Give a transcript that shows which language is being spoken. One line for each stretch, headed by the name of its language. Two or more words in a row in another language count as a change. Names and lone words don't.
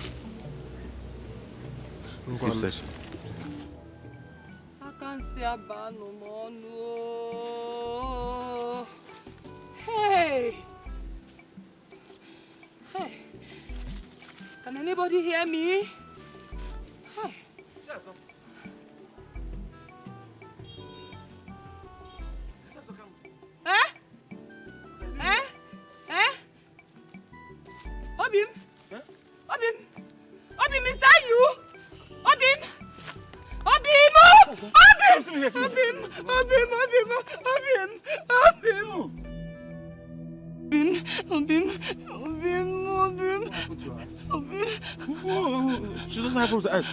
English: Let's keep searching. I can't see a bar no more, no. Hey! Hey! Can anybody hear me? Hey! Obim? Obim? Obim, is that you? Obim? Obim! Obim! Obim! Obim! Obim! Obim! She doesn't have her eyes.